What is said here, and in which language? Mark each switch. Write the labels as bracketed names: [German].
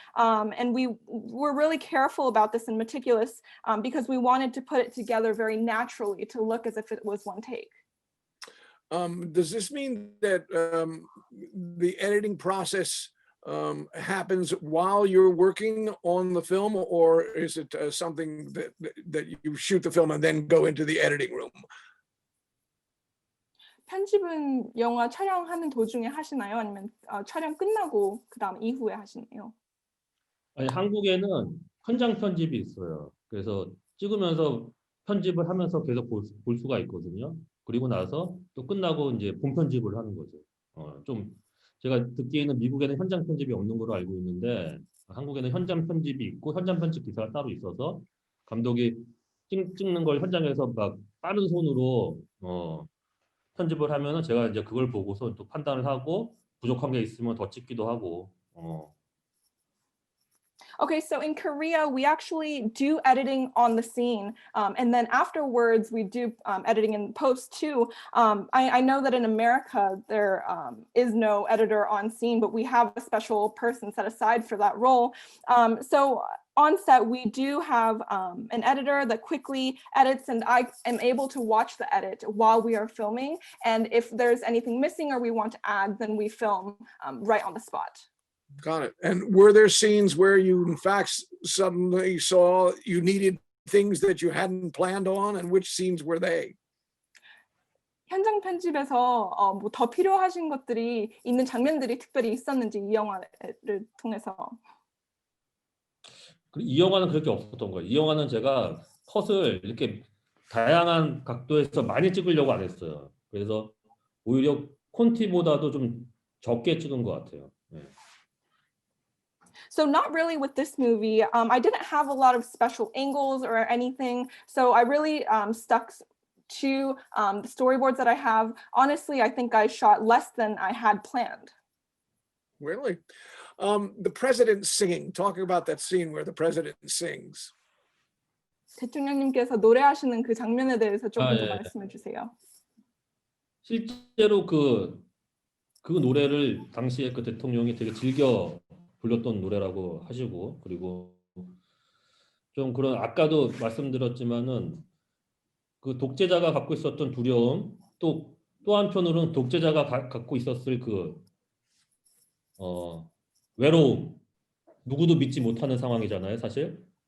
[English] And we were really careful about this and meticulous because we wanted to put it together very naturally to look as if it was one take. Does this mean that the editing process happens while you're working on the film, or is it something that you shoot the film and then go into the editing room? [Korean] 편집은 영화 촬영하는 도중에 하시나요? 아니면 촬영 끝나고 그다음 이후에 하시나요? 아니, 한국에는 현장 편집이 있어요. 그래서 찍으면서 편집을 하면서 계속 볼 수가 있거든요. 그리고 나서 또 끝나고 이제 본 편집을 하는 거죠. 좀 제가 듣기에는 미국에는 현장 편집이 없는 걸로 알고 있는데 한국에는 현장 편집이 있고 현장 편집 기사가 따로 있어서 감독이 찍는 걸 현장에서 막 빠른 손으로 편집을 하면은 제가 이제 그걸 보고서 또 판단을 하고 부족한 게 있으면 더 찍기도 하고. [English] Okay, so in Korea, we actually do editing on the scene. And then afterwards, we do editing in post too. I know that in America, there is no editor on scene, but we have a special person set aside for that role. So on set, we do have an editor that quickly edits, and I am able to watch the edit while we are filming. And if there's anything missing or we want to add, then we film right on the spot. Got it. And were there scenes where you, in fact, suddenly saw you needed things that you hadn't planned on, and which scenes were they? [Korean] 현장 편집에서 뭐 더 필요하신 것들이 있는 장면들이 특별히 있었는지 이 영화를 통해서. 이 영화는 그렇게 없었던 거예요. 이 영화는 제가 컷을 이렇게 다양한 각도에서 많이 찍으려고 안 했어요. 그래서 오히려 콘티보다도 좀 적게 찍은 것 같아요. 네. [English] So not really with this movie. I didn't have a lot of special angles or anything. So I really stuck to the storyboards that I have. Honestly, I think I shot less than I had planned. Really? The president singing, talking about that scene where the president sings. [Korean] 대통령님께서 노래하시는 그 장면에 대해서 조금 더 예. 말씀해 주세요. 실제로 그 노래를 당시에 그 대통령이 되게 즐겨 불렀던 노래라고 하시고 그리고 좀 그런 아까도 말씀드렸지만은 그 독재자가 갖고 있었던 두려움 또 한편으로는 독재자가 갖고 있었을 그 외로움 누구도 믿지 못하는 상황이잖아요, 사실.